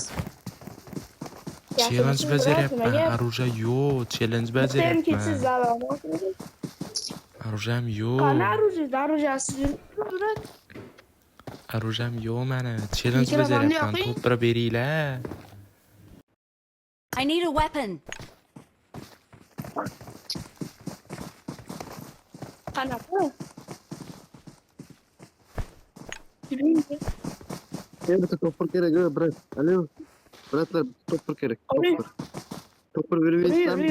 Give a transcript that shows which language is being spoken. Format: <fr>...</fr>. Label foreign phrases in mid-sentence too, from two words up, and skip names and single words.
<uz>Challenge bajaryapman. Оружие yo'q, challenge bajaryapman. Оружием yo'q. Qani оружиesiz yuribsiz, brat? Оружием yo'q meni. Challenge bajaryapman. To'ppir beringlar.</uz> <en>I need a weapon.</en> <uz>Qanaqa? Bitta to'pir kerak, brat. Alo. Bratlar, to'pir kerak. To'pir bermaysizlarmi?</uz>